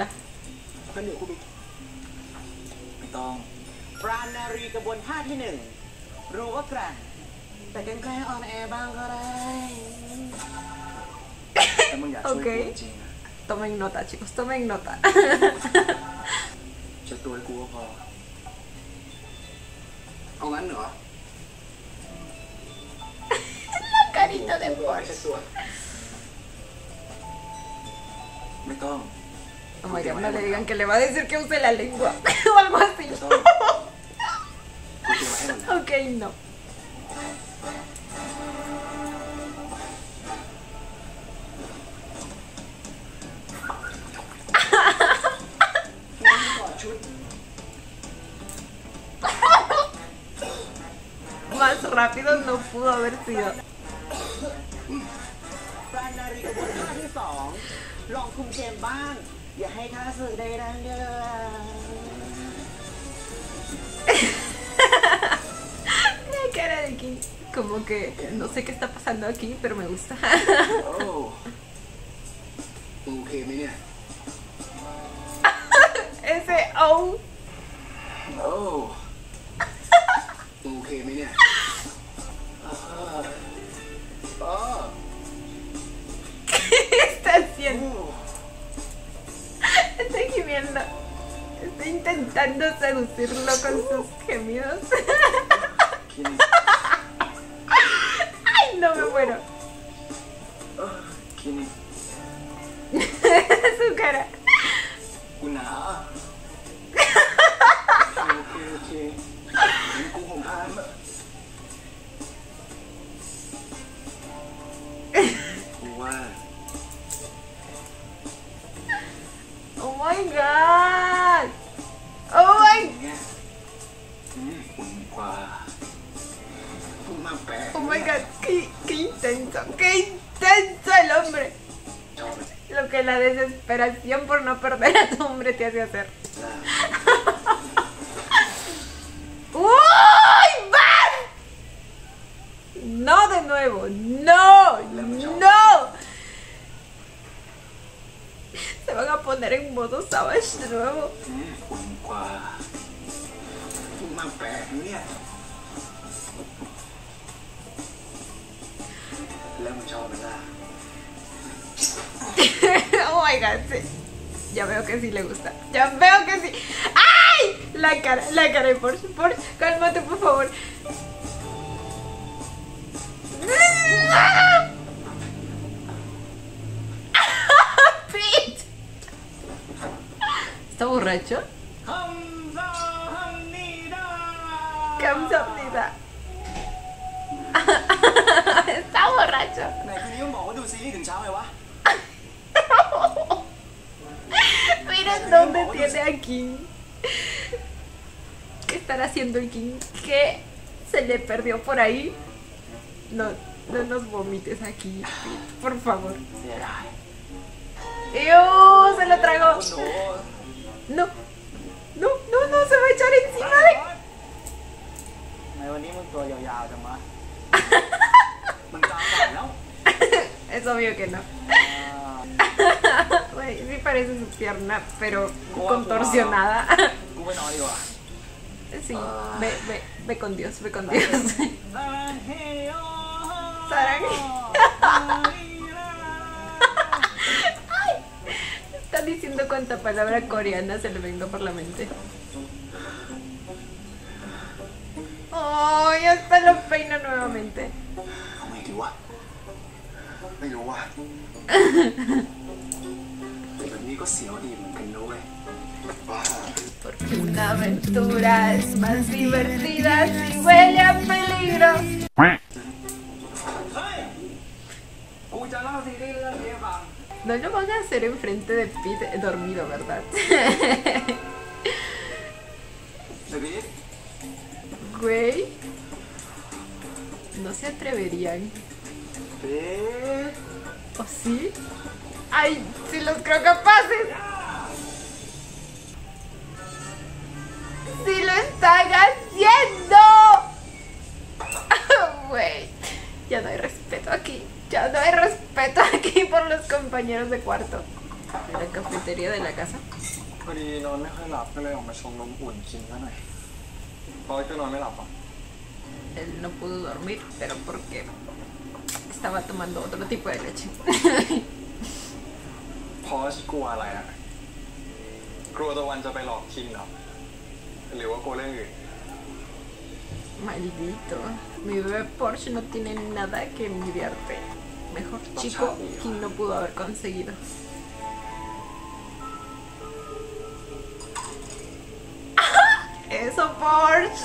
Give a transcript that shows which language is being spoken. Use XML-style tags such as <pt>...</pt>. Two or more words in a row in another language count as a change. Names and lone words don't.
<th>งั้นเดี๋ยวกูไปไม่ต้อง ปราณนารีกระบวนท่าที่หนึ่งรู้ว่าแกร่งแต่แกล้งออนแอร์บ้างก็ได้ แต่มึงอยากช่วยกู</th> <es>Okay.</es> <th>จริงๆนะ</th> <es>Tomen nota, chicos, tomen nota.</es> <th>เช็ดตัวให้กูก็พอเอางั้นเหรอ</th> <es>Carita de</es> <th>กูเอาไป</th> <es>Porsche.</es> <th>เช็ดตัวไม่ต้อง</th> <en>Oh my god,</en> <es>no le digan que le va a decir que use la lengua o algo así.</es> <th>ไม่ต้องกูเตรียมไว้ให้หมดแล้ว</th> <es>Ok, no.</es> <th>ก่อนชุด</th> <es>Más rápido no pudo haber sido.</es> <th>ปราณนารีกระบวนท่าที่สองลองคุมเกมบ้าง อย่าให้ข้าศึกได้ดังเด้อ</th> <es>La cara de King. Como que no sé qué está pasando aquí, pero me gusta.</es> <th>โอ้มึงโอเคไหมเนี่ย</th> <es>Ese oh.</es> <th>โอ้มึงโอเคไหมเนี่ยอ๋อ</th> <es>¿Qué está haciendo? Está gimiendo. Está intentando seducirlo con sus gemidos.</es> <th>คิน</th> <es>Ay, no me muero.</es> <th>คิน</th> <es>Su cara.</es> <th>กูหนาวโอเคโอเคงั้นกูห่มผ้ามากูว่า</th> <en>Oh my god. Oh my.</en> <th>อย่างเงี้ยอุ่นกว่ามึงมาแปะ</th> <en>Oh my god.</en> <es>Qué intenso. Qué intenso el hombre.</es> <th>ชอบไหม</th> <es>Lo que la desesperación por no perder a tu hombre te hace hacer.</es> <th>ล่ะ</th> <es>¡Uy! ¡Van! No de nuevo. No. No. Se van a poner en modo savage de nuevo.</es> <th>อุ่นกว่ามึงมาแปะเนี่ยแล้วมึงชอบไหมล่ะ</th> <en>Oh my god,</en> <es>sí. Ya veo que sí le gusta. Ya veo que sí. ¡Ay! La cara de Porsche. Porsche, cálmate, por favor. Pete. ¿Está borracho?</es> <ko>ฮัมซาฮัมนีดา</ko> <es>Kamsamnida. Está borracho.</es> <th>ไหนคืนนี้มึงบอกว่าดูซีรีส์ถึงเช้าไงวะ</th> <es>Miren dónde tiene a King. ¿Qué estará haciendo el King? ¿Qué se le perdió por ahí? No, no nos vomites aquí, Pete, por favor.</es> <th>เสียดาย</th> <es>¡Ew! ¡Se lo tragó!</es> <th>โอ้โห</th> <es>No, no, no, no, se va a echar encima de...</es> <th>ในวันนี้มึงตัวยาวๆจังวะ มันกลางบ่ายแล้ว</th> <es>Es obvio que no. Güey, sí parece su pierna, pero contorsionada.</es> <th>กูไปนอนดีกว่า</th> <es>Sí, ve con Dios, ve con Dios.</es> <ko>ซารังเฮโย Sarang.</ko> <es>Ay, está diciendo cuánta palabra coreana se le venga por la mente. Oh, ya hasta lo peina nuevamente.</es> <th>ทำไงดีวะ ไม่รู้ว่ะแต่แบบนี้ก็เสียวดีเหมือนกันนะเว้ยบ้า</th> <es>Porque una aventura es más divertida si huele a peligro.</es> <th>เฮ้ย กูจะเล่าซีรีส์เรื่องนี้ให้ฟัง</th> <es>No lo van a hacer enfrente de Pete dormido, ¿verdad?</es> <th>เดวิด</th> <es>Güey. No se atreverían.</es> <th>เบ๊ด</th> <es>¿O sí? ¡Ay! ¡Sí los creo capaces! ¡Sí lo están haciendo! Güey. Ya no hay respeto aquí. Ya no hay respeto aquí por los compañeros de cuarto en la cafetería de la casa.</es> <th>พอดีนอนไม่ค่อยหลับก็เลยออกมาชงนมอุ่นกินซะหน่อยพอก็นอนไม่หลับอ่ะ</th> <es>Él no pudo dormir, pero porque estaba tomando otro tipo de leche.</es> <th>พอกลัวอะไรอ่ะกลัวตะวันจะไปหลอกคิงเหรอหรือว่ากลัวเรื่องอื่น</th> <es>Maldito. Mi bebé Porsche no tiene nada que envidiarte. Mejor chico quien no pudo haber conseguido. ¡Eso, Porsche!</es>